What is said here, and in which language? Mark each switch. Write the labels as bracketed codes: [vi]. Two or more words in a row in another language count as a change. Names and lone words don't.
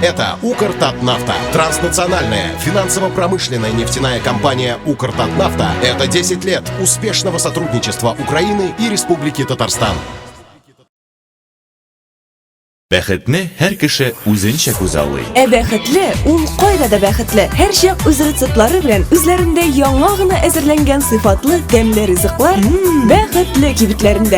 [ru] Это Укртатнафта. Транснациональная финансово-промышленная нефтяная компания Укртатнафта. Это 10 лет успешного сотрудничества Украины и Республики Татарстан. [tt] Бәхетне һәр кеше үзенчә күзаллый. Бәхетле, ул кайда да бәхетле. Һәр чак үз рецептлары белән үзләрендә яңа гына әзерләнгән сыйфатлы тәмле ризыклар бәхетле кибетләрендә.